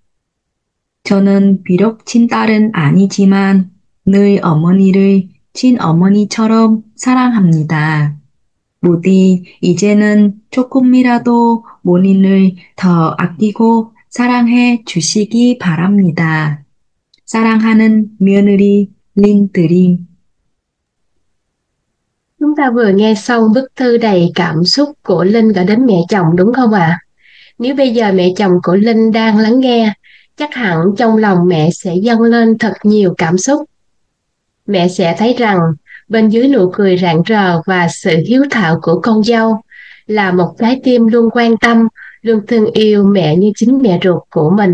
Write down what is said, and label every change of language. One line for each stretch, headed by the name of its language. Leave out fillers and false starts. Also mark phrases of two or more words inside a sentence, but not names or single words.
Korean: 저는 비록 친딸은 아니지만 늘 어머니를 친어머니처럼 사랑합니다. 부디 이제는 조금이라도 본인을 더 아끼고 사랑해 주시기 바랍니다. 사랑하는 며느리 린드림.
Vietnamese: Chúng ta vừa nghe xong bức thư đầy cảm xúc của Linh gửi đến mẹ chồng đúng không ạ? Nếu bây giờ mẹ chồng của Linh đang lắng nghe, chắc hẳn trong lòng mẹ sẽ dâng lên thật nhiều cảm xúc. Mẹ sẽ thấy rằng bên dưới nụ cười rạng rỡ và sự hiếu thảo của con dâu là một trái tim luôn quan tâm, luôn thương yêu mẹ như chính mẹ ruột của mình.